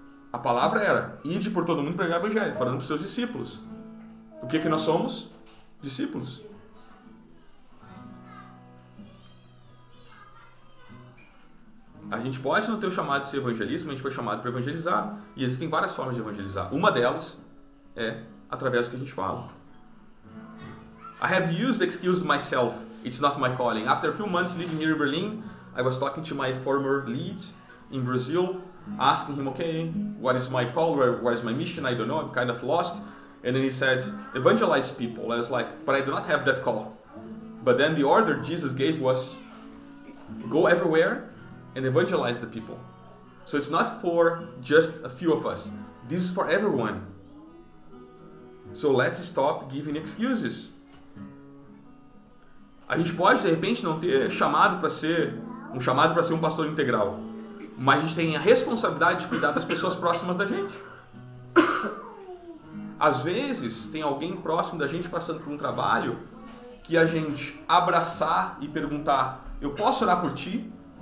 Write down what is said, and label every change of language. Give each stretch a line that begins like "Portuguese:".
Portuguese: A palavra era, ide por todo mundo e pregar o evangelho, falando para os seus discípulos. O que nós somos? Discípulos. A gente pode não ter o chamado de ser evangelista, mas a gente foi chamado para evangelizar. E existem várias formas de evangelizar. Uma delas é através do que a gente fala.
English: I have used the excuse myself. It's not my calling. After a few months living here in Berlin, I was talking to my former lead in Brazil, asking him, okay, what is my call? What is my mission? I don't know. I'm kind of lost. And then he said, evangelize people. I was like, but I do not have that call. But then the order Jesus gave was, go everywhere and evangelize the people. So it's not for just a few of us. This is for everyone. So let's stop giving excuses.
Portuguese: A gente pode, de repente, não ter chamado para ser um pastor integral, mas a gente tem a responsabilidade de cuidar das pessoas próximas da gente. Às vezes, tem alguém próximo da gente passando por um trabalho que a gente abraçar e perguntar: eu posso orar por ti?